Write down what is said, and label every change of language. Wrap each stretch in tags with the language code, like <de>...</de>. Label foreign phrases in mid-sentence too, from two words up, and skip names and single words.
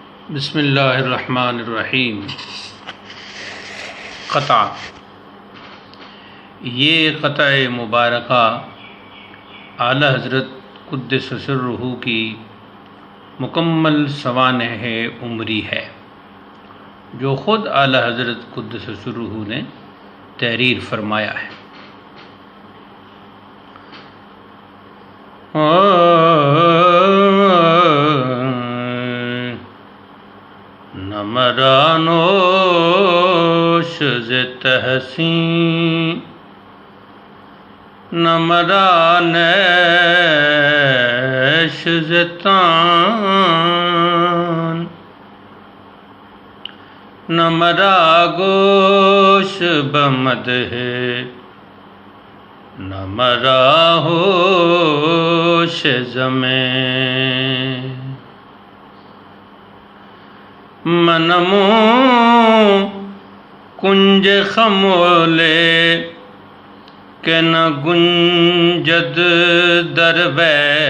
<ar>بسم اللہ الرحمن الرحیم۔</ar> <ur>قطع، یہ قطع مبارکہ اعلی حضرت</ur> <ar>قدس سرہ</ar> <ur>کی مکمل سوانح عمری ہے جو خود اعلی حضرت</ur> <ar>قدس سرہ</ar> <ur>نے تحریر فرمایا ہے۔</ur> <fa>نمرا نوش ز تحسین، نمرا نیش ز تان، نمرا گوش بمدح، نمرا ہوش زمین، منمو کنج خمولے کہ نہ گنجد دروے،</fa>